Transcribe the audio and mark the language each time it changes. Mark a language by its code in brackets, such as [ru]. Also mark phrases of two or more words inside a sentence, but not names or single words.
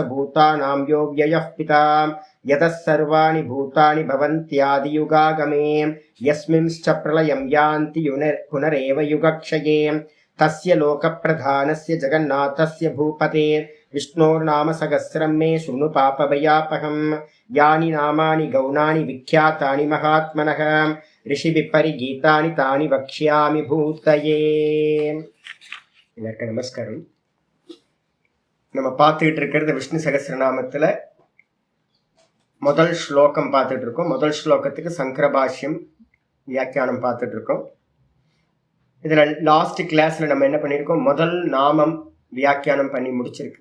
[sa] भूतानां यो व्ययः पिता यतः सर्वाणि भूतानि भवन्त्यादियुगागमे यस्मिंश्च प्रलयं यान्ति पुनरेव युगक्षये तस्य लोकप्रधानस्य जगन्नाथस्य भूपते विष्णोर्नाम सहस्रं मे शृणु पापभयापहम् यानि नामानि गौणानि विख्यातानि महात्मनः ऋषिभिः परिगीतानि तानि वक्ष्यामि भूतये। [ta] எல்லாருக்கும் நமஸ்காரம். நம்ம பார்த்துக்கிட்டு இருக்கிறது விஷ்ணு சகஸ்ரநாமத்துல முதல் ஸ்லோகம் பார்த்துட்டு இருக்கோம். முதல் ஸ்லோகத்துக்கு சங்கர பாஷ்யம் வியாக்கியானம் பார்த்துட்டு இருக்கோம். இதுல லாஸ்ட் கிளாஸ்ல நம்ம என்ன பண்ணியிருக்கோம், முதல் நாமம் வியாக்கியானம் பண்ணி முடிச்சிருக்கு.